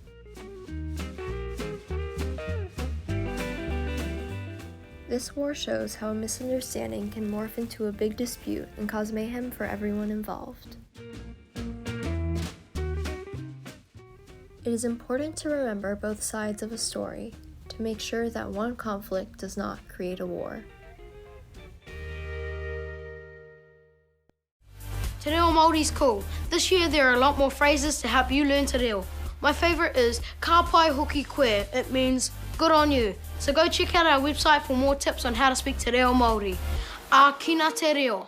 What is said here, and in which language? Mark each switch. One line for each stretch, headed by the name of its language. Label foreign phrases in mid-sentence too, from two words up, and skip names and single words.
English: This war shows how a misunderstanding can morph into a big dispute and cause mayhem for everyone involved. It is important to remember both sides of a story to make sure that one conflict does not create a war.
Māori: Te reo
English: Māori's cool. This year there are a lot more phrases to help you learn
Māori: te reo.
English: My favourite is
Māori: ka pai hoki koe.
English: It means good on you. So go check out our website for more tips on how to speak
Māori: te reo Māori. A kina te reo.